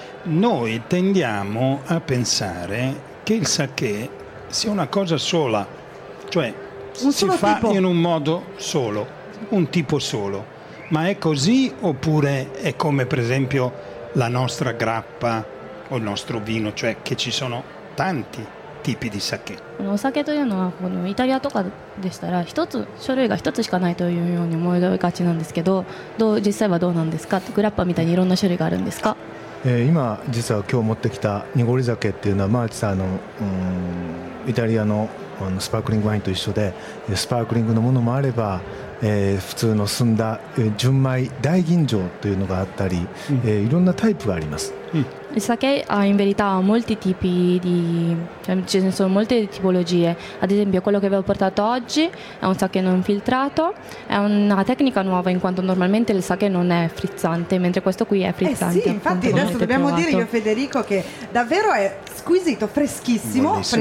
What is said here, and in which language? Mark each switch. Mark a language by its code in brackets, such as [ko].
[it] Noi tendiamo a pensare che il sake sia una cosa sola, cioè si fa in un modo solo, un tipo solo. Ma è così, oppure è come per esempio la nostra grappa o il nostro vino, cioè che ci sono tanti tipi di sake? Il sake in Italia [ja] とかでしたら一つ種類が一つしかないというように思い浮かちなんですけど、実際はどうなんですか。グラッパみたいにいろんな種類があるんですか。今実は今日持ってきた濁り酒っていうのはマーチさんのイタリアのスパークリングワインと一緒で、スパークリングのものもあれば普通の澄んだ純米大吟醸というのがあったり、いろんなタイプがあります。 [it] Il sake ha in verità molti tipi di, ce ne sono molte tipologie. Ad esempio, quello che vi ho portato oggi è un sake non filtrato, è una tecnica nuova, in quanto normalmente il sake non è frizzante, mentre questo qui è frizzante. Sì, infatti adesso dobbiamo dire io e Federico che davvero è squisito, freschissimo. Buonissimo.